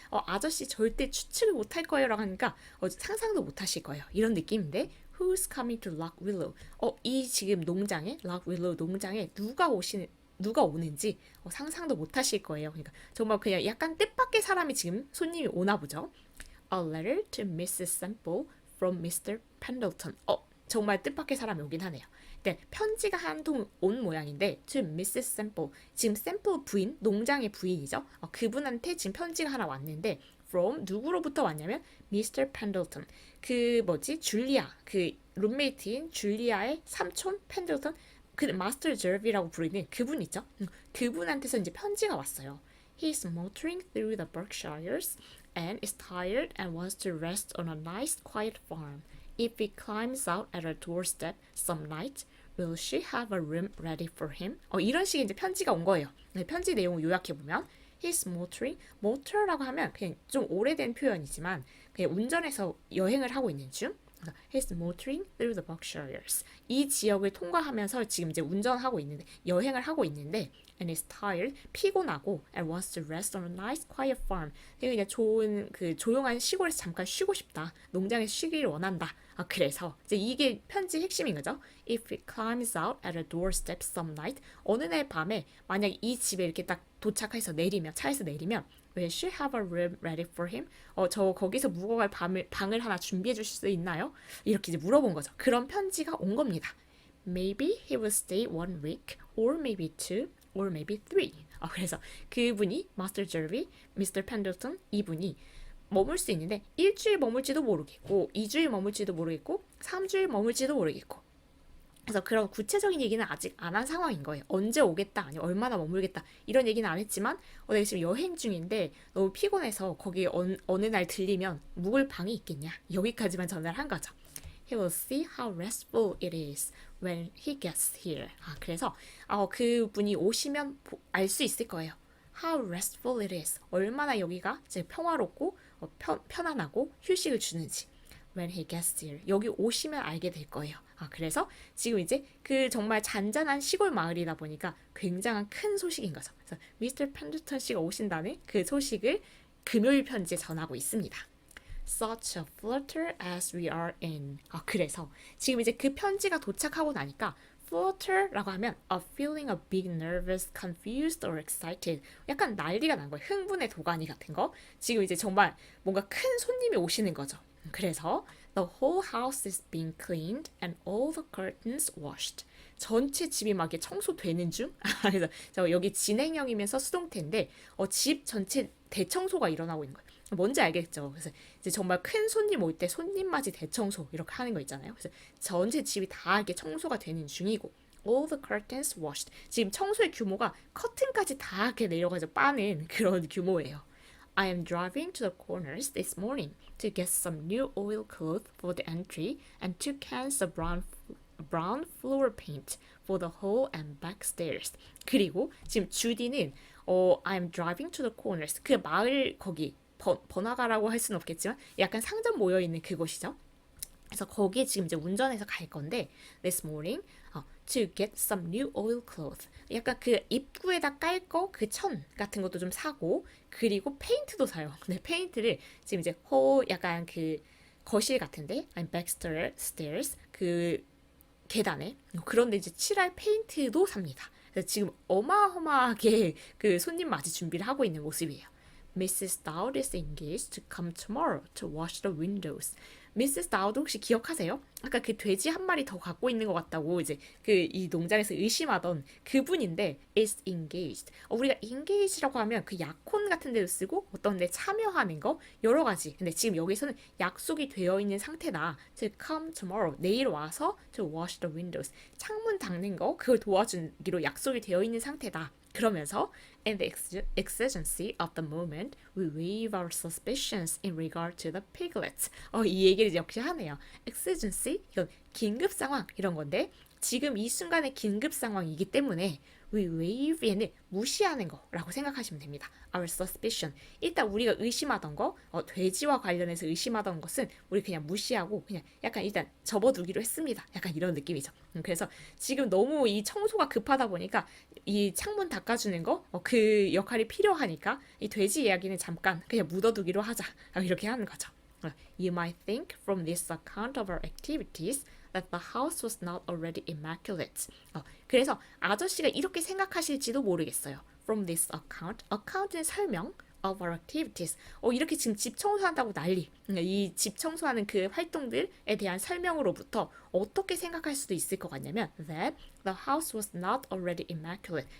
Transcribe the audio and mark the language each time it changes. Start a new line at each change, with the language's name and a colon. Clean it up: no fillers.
Korean: 아저씨 절대 추측을 못할 거예요 라고 하니까 상상도 못하실 거예요. 이런 느낌인데
English: Who's coming to Lock Willow?
Korean: 이 지금 농장에 Lock Willow 농장에 누가 오는지 상상도 못하실 거예요. 그러니까 정말 그냥 약간 뜻밖의 사람이 지금 손님이 오나 보죠.
English: A letter to Mrs. Semple from Mr. Pendleton.
Korean: 정말 뜻밖의 사람이 오긴 하네요. 네, 편지가 한 통 온 모양인데
English: to Mrs. Semple.
Korean: 지금 샘플 부인, 농장의 부인이죠. 그분한테 지금 편지가 하나 왔는데
English: from
Korean: 누구로부터 왔냐면 Mr.
English: Pendleton.
Korean: 줄리아, 그 룸메이트인 줄리아의 삼촌 펜들턴, 그 마스터 저비라고 부르는 그분 있죠. 그분한테서 이제 편지가 왔어요.
English: He's motoring through the Berkshires and is tired and wants to rest on a nice quiet farm. If he climbs out at her doorstep some night, will she have a room ready for him?
Korean: 이런 식의 이제 편지가 온 거예요. 편지 내용을 요약해 보면,
English: he's motoring,
Korean: motor라고 하면 그냥 좀 오래된 표현이지만 그냥 운전해서 여행을 하고 있는 중.
English: He's motoring through the Berkshires.
Korean: 이 지역을 통과하면서 지금 이제 운전하고 있는데 여행을 하고 있는데
English: and is tired
Korean: 피곤하고
English: and wants to rest on a nice quiet farm.
Korean: 그냥 좋은 그 조용한 시골에서 잠깐 쉬고 싶다. 농장에서 쉬기를 원한다. 그래서 이제 이게 편지 핵심인 거죠.
English: If he climbs out at a doorstep some night.
Korean: 어느 날 밤에 만약 이 집에 이렇게 딱 도착해서 내리면 차에서 내리면
English: Will she have a room ready for him?
Korean: 저 거기서 묵어갈 방을 하나 준비해 주실 수 있나요? 이렇게 이제 물어본 거죠. 그런 편지가 온 겁니다.
English: Maybe he will stay 1 week, or maybe 2, or maybe 3.
Korean: 그래서 그분이 마스터 저비, 미스터 펜들턴 이분이 머물 수 있는데 일주일 머물지도 모르겠고 2주일 머물지도 모르겠고 3주일 머물지도 모르겠고 그래서 그런 구체적인 얘기는 아직 안 한 상황인 거예요. 언제 오겠다, 아니 얼마나 머물겠다 이런 얘기는 안 했지만 내가 지금 여행 중인데 너무 피곤해서 거기 어느 날 들리면 묵을 방이 있겠냐 여기까지만 전화를 한 거죠.
English: He will see how restful it is when he gets here.
Korean: 그래서 그분이 오시면 알 수 있을 거예요.
English: How restful it is.
Korean: 얼마나 여기가 이제 평화롭고 편안하고 휴식을 주는지.
English: When he gets here.
Korean: 여기 오시면 알게 될 거예요. 그래서 지금 이제 그 정말 잔잔한 시골 마을이다 보니까 굉장한 큰 소식인 거죠. 그래서 미스터 펜들턴 씨가 오신다는 그 소식을 금요일 편지에 전하고 있습니다.
English: Such a flutter as we are in.
Korean: 그래서 지금 이제 그 편지가 도착하고 나니까 flutter라고 하면
English: a feeling of being nervous, confused or excited.
Korean: 약간 난리가 난 거예요. 흥분의 도가니 같은 거. 지금 이제 정말 뭔가 큰 손님이 오시는 거죠. 그래서
English: the whole house is being cleaned and all the curtains washed.
Korean: 전체 집이 막 이렇게 청소되는 중. 그래서 저 여기 진행형이면서 수동태인데 집 전체 대청소가 일어나고 있는 거예요. 뭔지 알겠죠? 그래서 이제 정말 큰 손님 올 때 손님 맞이 대청소 이렇게 하는 거 있잖아요. 그래서 전체 집이 다 이렇게 청소가 되는 중이고
English: all the curtains washed.
Korean: 지금 청소의 규모가 커튼까지 다 이렇게 내려가서 빠는 그런 규모예요.
English: I am driving to the corners this morning to get some new oilcloth for the entry and 2 cans of brown floor paint for the hall and back stairs.
Korean: 그리고 지금 주디는
English: I am driving to the corners.
Korean: 그 마을 거기 번화가라고 할 수는 없겠지만 약간 상점 모여 있는 그곳이죠. 그래서 거기에 지금 이제 운전해서 갈 건데
English: this morning to get some new oilcloth.
Korean: 약간 그 입구에다 깔 거 그 천 같은 것도 좀 사고 그리고 페인트도 사요. 근데 페인트를 지금 이제 약간 그 거실 같은데 아니 backstairs 그 계단에 그런데 이제 칠할 페인트도 삽니다. 그래서 지금 어마어마하게 그 손님 맞이 준비를 하고 있는 모습이에요.
English: Mrs. Dowd is engaged to come tomorrow to wash the windows. Mrs.
Korean: Dowd 혹시 기억하세요? 아까 그 돼지 한 마리 더 갖고 있는 것 같다고 이제 그 이 농장에서 의심하던 그분인데
English: is engaged.
Korean: 우리가 engage라고 하면 그 약혼 같은 데도 쓰고 어떤 데 참여하는 거 여러 가지. 근데 지금 여기서는 약속이 되어 있는 상태다.
English: to come tomorrow.
Korean: 내일 와서
English: to wash the windows.
Korean: 창문 닦는 거 그걸 도와주기로 약속이 되어 있는 상태다. 그러면서
English: in the exigency of the moment, we waive our suspicions in regard to the piglets.
Korean: 이 얘기를 역시 하네요. exigency, 이건 긴급 상황 이런 건데 지금 이 순간의 긴급 상황이기 때문에 we waive 얘는 무시하는 거라고 생각하시면 됩니다.
English: Our suspicion.
Korean: 일단 우리가 의심하던 거, 돼지와 관련해서 의심하던 것은 우리 그냥 무시하고 그냥 약간 일단 접어두기로 했습니다. 약간 이런 느낌이죠. 그래서 지금 너무 이 청소가 급하다 보니까 이 창문 닦아주는 거, 그 역할이 필요하니까 이 돼지 이야기는 잠깐 그냥 묻어두기로 하자. 이렇게 하는 거죠.
English: You might think from this account of our activities that the house was not already immaculate.
Korean: 그래서 아저씨가 이렇게 생각하실지도 모르겠어요.
English: From this account,
Korean: account는 설명
English: of our activities.
Korean: 이렇게 지금 집 청소한다고 난리. 이 집 청소하는 그 활동들에 대한 설명으로부터 어떻게 생각할 수도 있을 것 같냐면
English: that the house was not already immaculate.